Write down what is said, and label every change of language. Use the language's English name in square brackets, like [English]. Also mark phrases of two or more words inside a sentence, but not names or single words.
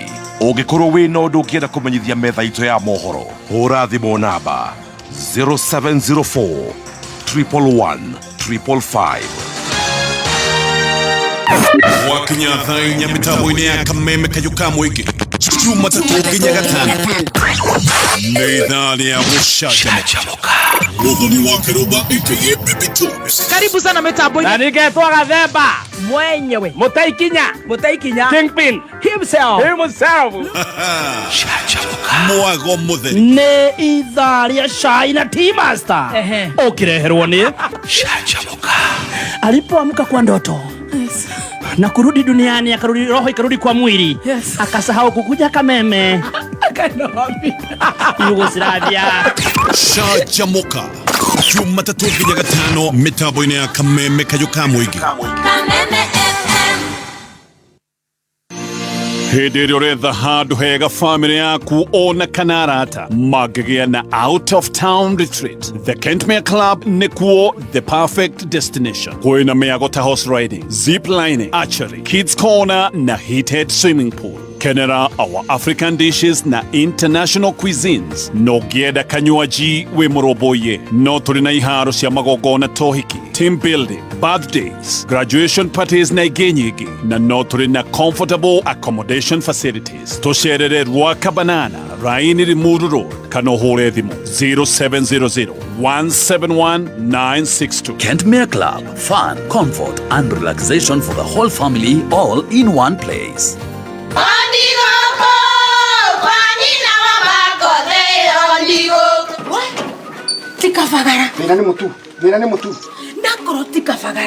[Kikuyu] Ũngĩkorwo wĩna ũndũ ũngĩenda kũmenyithia metha itũ ya mohoro, hũra thimũ namba 0704 111 555. Wakinya thainya mitambo-inĩ ya kameme kayo ka mũingĩ, Jumatatu nginya Gatano, nĩ ithaa rĩa gũcanjamũka. Mũthoni wa Kĩrũmba aka Baby Jones. [Swahili] Karibu sana mitambo-inĩ. [Kikuyu] Na ningetwa Gathemba mwenyewe Mutaikinya [English] Kingpin himself. [Kikuyu] Mwago mũtheri. Nĩ ithaa rĩa cai na Tea Master. Ukireherwo nĩ Canjamũka. [Swahili] Alipoamka kwa ndoto na kurudi duniani, akarudi roho ikarudi kwa mwili, akasahau kukuja kameme. Yugoslavia. [Kikuyu] Canjamũka. Jumatatu nginya Gatano, mitambo-inĩ ya kameme kayo ka mũingĩ. Hĩndĩ ĩrĩa ũretha handũ hega famĩlĩ yaku ona kana arata mangĩgĩa na [English] out of town retreat, [Kikuyu] the Kentmere Club nĩkuo [English] the perfect destination. [Kikuyu] Kwĩna mĩago ta [English] horse riding, zip lining, archery, kids corner [Kikuyu] na [English] heated swimming pool. [Kikuyu] Kenera [English] our African dishes [Kikuyu] na [English] international cuisines. [Kikuyu] No ngĩenda kanywaji wĩ mũrũmbũiye, no tũrĩ na iharo cia magongona tohiki, [English] team building, birthdays, graduation parties [Kikuyu] na ingĩ nyingĩ, na no tũrĩ na [English] comfortable accommodation facilities. [Kikuyu] Tũcerere Rwaka Banana, Raini Limuru Road, kana ũhũre thimũ 0700 171 962. [English] Kentmere Club, fun, comfort and relaxation for the whole family all in one place. Tikafagara. Mira ni mutu. Nakoro tikafagara.